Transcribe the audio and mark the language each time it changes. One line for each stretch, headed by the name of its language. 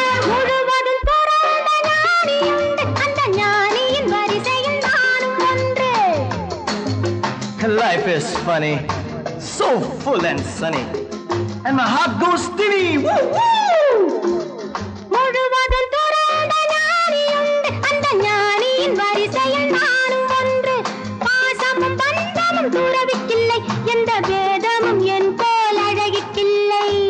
Tamil: முழுவதும் துறந்த ஞானியுண்டு, அந்த ஞானியின் வரிசையில் நானும் ஒன்று.
English: Life is funny, so full and sunny. And my heart goes steady. Woo, woo!
Tamil: முழுவதும் துறந்த ஞானியுண்டு, அந்த ஞானியின் வரிசையில் நானும் ஒன்று. பாசமும் பந்தமும் துறவிக்கில்லை, எந்த வேதமும் என் போல் அழகிக்கில்லை.